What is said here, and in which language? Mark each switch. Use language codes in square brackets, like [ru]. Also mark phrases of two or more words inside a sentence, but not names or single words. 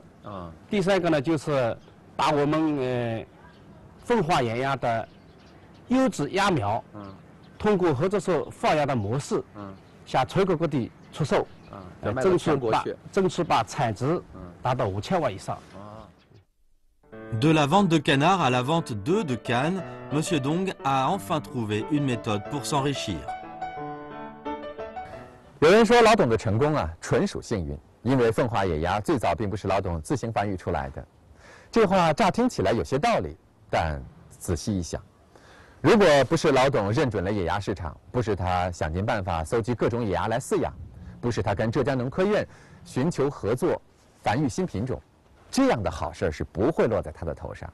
[zh] 第3个呢，就是把我们凤花野鸭的优质鸭苗，通过合作社放养的模式，向全国各地出售，争取把产值达到5000万以上。 [fr] De la vente de canards à la vente d'œufs de canne, Monsieur Dong a enfin trouvé une méthode pour s'enrichir. [zh] 有人说老董的成功纯属幸运，因为凤花野鸭最早并不是老董自行繁育出来的。这话乍听起来有些道理，但仔细一想，如果不是老董认准了野鸭市场，不是他想尽办法搜集各种野鸭来饲养，不是他跟浙江农科院寻求合作繁育新品种，这样的好事是不会落在他的头上。